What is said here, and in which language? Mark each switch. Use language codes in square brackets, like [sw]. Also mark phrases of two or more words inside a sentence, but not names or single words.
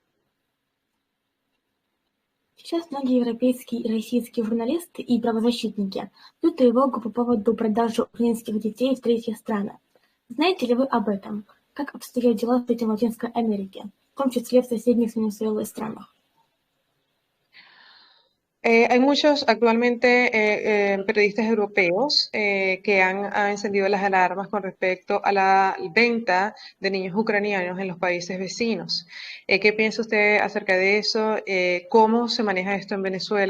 [ru] Сейчас многие европейские и российские журналисты и правозащитники ведут тревогу по поводу продажи украинских детей в третьих странах. Знаете ли вы об этом? Как обстоят дела с этим в Латинской Америке, в том числе в соседних с Венесуэлой странах? [es] Hay muchos actualmente periodistas europeos que han encendido las alarmas con respecto a la venta de niños ucranianos en los países vecinos. ¿Qué piensa usted acerca de eso? ¿Cómo se maneja esto en Venezuela?